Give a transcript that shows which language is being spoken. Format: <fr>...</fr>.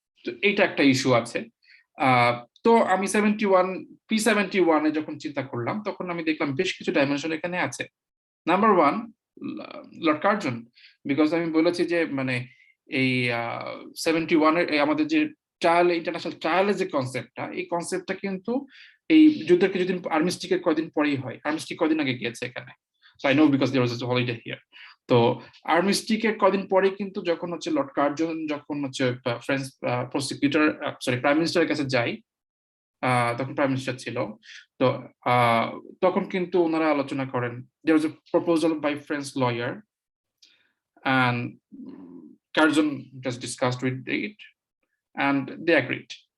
<bn>তো এইটা একটা ইস্যু আছে। তো আমি P71 এ যখন চিন্তা করলাম, তখন আমি দেখলাম বেশ কিছু ডাইমেনশন এখানে আছে। নাম্বার 1, লর্ড কার্জন, বিকজ আমি বলেছি যে মানে এই 71 এর আমাদের যে ট্রায়াল, ইন্টারন্যাশনাল ট্রায়ালের যে কনসেপ্টটা, এই কনসেপ্টটা কিন্তু এই যুদ্ধের কিছুদিন, আর্মিস্টিকের কয়দিন পরেই হয়। আর্মিস্টিক কয়দিন আগে গিয়েছে এখানে,</bn> <en>so I know because there was a holiday here.</en> <bn>তো আর্মিস্টিকের কদিন পরে কিন্তু যখন হচ্ছে লর্ড কার্জন যখন হচ্ছে ফ্রেঞ্চ প্রসিকিউটর প্রাইম মিনিস্টারের কাছে যাই, তখন প্রাইম মিনিস্টার ছিল, তো তখন কিন্তু ওনারা আলোচনা করেন,</bn> <en>there was a proposal by French lawyer and Curzon just discussed with it and they agreed.</en>